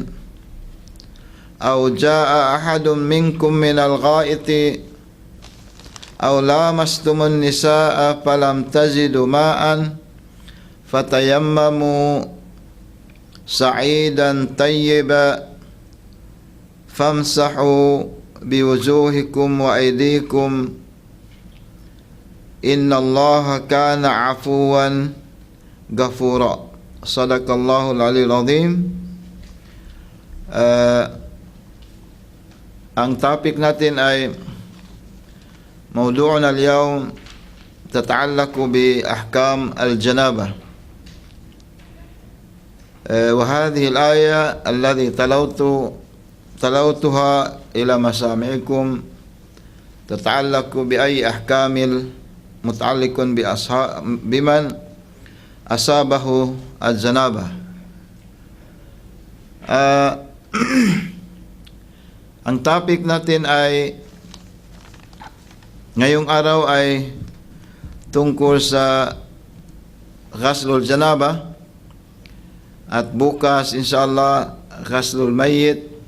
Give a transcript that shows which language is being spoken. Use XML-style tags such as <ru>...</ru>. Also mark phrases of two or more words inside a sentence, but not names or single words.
<ar>أو جاء أحد منكم من الغائط أو لامستم النساء فلم تجدوا ماء فتيمموا صعيدا طيبا فامسحوا بوجوهكم وأيديكم إن الله كان عفوا غفورا صدق الله العلي العظيم.</ar> <tl>Ang topic natin ay</tl> <ar>موضوعنا اليوم تتعلق بأحكام الجنابة وهذه الآية التي تلوتها إلى مسامعكم تتعلق بأي أحكام متعلق بمن أصابه الجنابة.</ar> <tl>Ang topic natin ay ngayong araw ay tungkol sa</tl> <ar>غسل الجنابة</ar> <tl>at bukas inshallah</tl> <ar>غسل الميت.</ar>